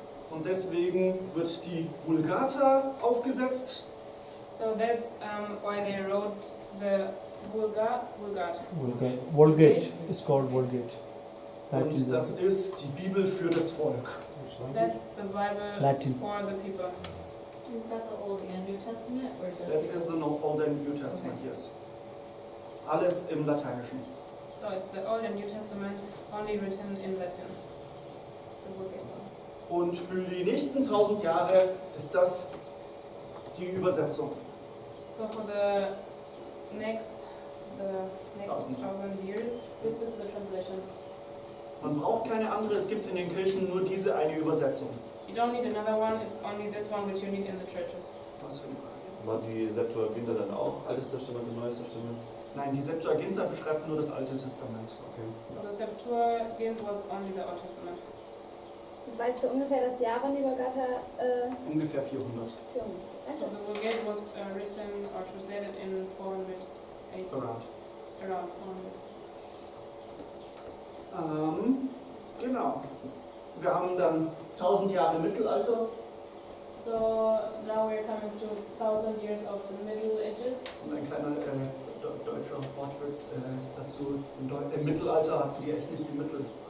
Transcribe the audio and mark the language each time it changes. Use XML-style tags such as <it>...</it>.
<de>Und deswegen wird die Vulgata aufgesetzt.</de> <en>So that's why they wrote the Vulgate. Vulgate is called Vulgate.</en> <de>Und das ist die Bibel für das Volk.</de> <en>That's the Bible Latin. for the people. Is that the Old and New Testament or just That is the Old and New Testament, yes.</en> <de>Alles im Lateinischen.</de> <en>So it's the Old and New Testament, only written in Latin. The Vulgate.</en> <de>Und für die nächsten 1000 Jahre ist das die Übersetzung.</de> <en>So for the next 1,000 years, this is the translation.</en> <de>Man braucht keine andere, es gibt in den Kirchen nur diese eine Übersetzung.</de> <en>You don't need another one, it's only this one which you need in the churches.</en> <de>Was für eine Frage? War die Septuaginta dann auch Altes Testament und Neues Testament? Nein, die Septuaginta beschreibt nur das Alte Testament. Okay.</de> <en>So the Septuagint was only the Old Testament.</en> <de>Weißt du ungefähr das Jahr, wann die Vulgata Ungefähr 400.</de> <en>So the Vulgate was written or translated in 480. Around. Around 400.</en> <de>Genau. Wir haben dann 1000 Jahre Mittelalter.</de> <en>So now we're coming to 1,000 years of the Middle Ages.</en> <de>Und ein kleiner deutscher Wortwitz dazu. Im Mittelalter hatten die echt nicht die Mittelalter.</de>